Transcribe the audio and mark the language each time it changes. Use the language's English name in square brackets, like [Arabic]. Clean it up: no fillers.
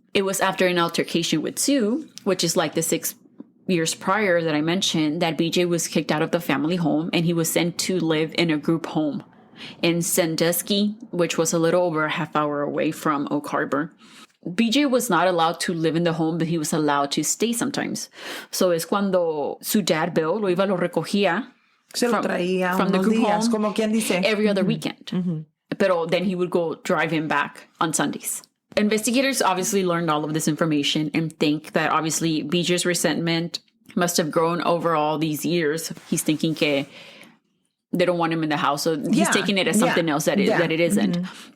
[English] It was after an altercation with Sue, which is the 6 years prior that I mentioned, that BJ was kicked out of the family home and he was sent to live in a group home in Sandusky, which was a little over a half hour away from Oak Harbor. BJ was not allowed to live in the home, but he was allowed to stay sometimes. So [Spanish] es cuando su [English] dad, Bill, [Spanish] lo recogía [English] from the group home [Spanish] como quien dice. [English] Every other weekend. Mm-hmm. But then he would go drive him back on Sundays. Investigators obviously learned all of this information and think that obviously BJ's resentment must have grown over all these years. He's thinking they don't want him in the house, so he's taking it as something else that it isn't. Mm-hmm.